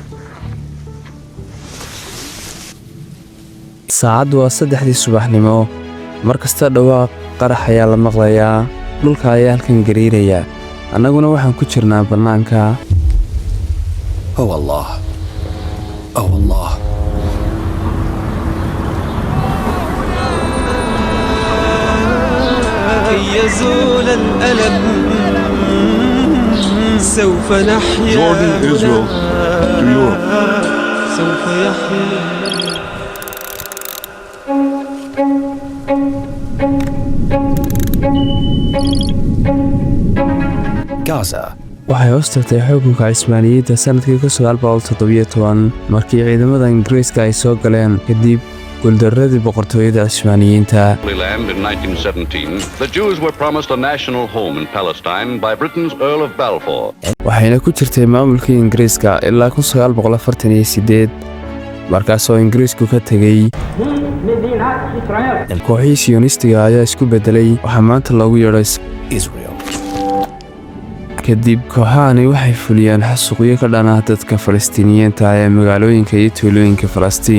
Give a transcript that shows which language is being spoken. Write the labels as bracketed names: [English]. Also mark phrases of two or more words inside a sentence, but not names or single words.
[Somali] saacadu waa 3 subaxnimo markasta dhawaaq qarax ayaa la maqlayaa dhulka ayaa halkan gariiraya annaguna waxaan ku jirnaa bannaanka [English] Oh Allah. Oh Allah. [Arabic] يزول الألم سوف نحيا [English] Jordan, Israel, to Europe. [Arabic] سوف يحيا Gaza. [Somali] waxay hoos tagtay xukunka Cismaaniyiinta sanadkii 1917 markii ciidamada Ingiriiska ay soo galeen kadib guuldaradii boqortooyada Cismaaniyiinta. [English] Land in 1917, the Jews were promised a national home in Palestine by Britain's Earl of Balfour. [Somali] waxayna ku jirtay maamulkii Ingiriiska ilaa 1948 markaasoo Ingiriisku ka tegay kooxihii Sionistiga ayaa isku bedelay waxaa maanta loogu yeedhay Israel. kadib kooxahani waxay fuliyeen xasuuqyo ka dhan ah dadka Falastiiniyiinta ee magaalooyinka iyo tuulooyinka Falastiin.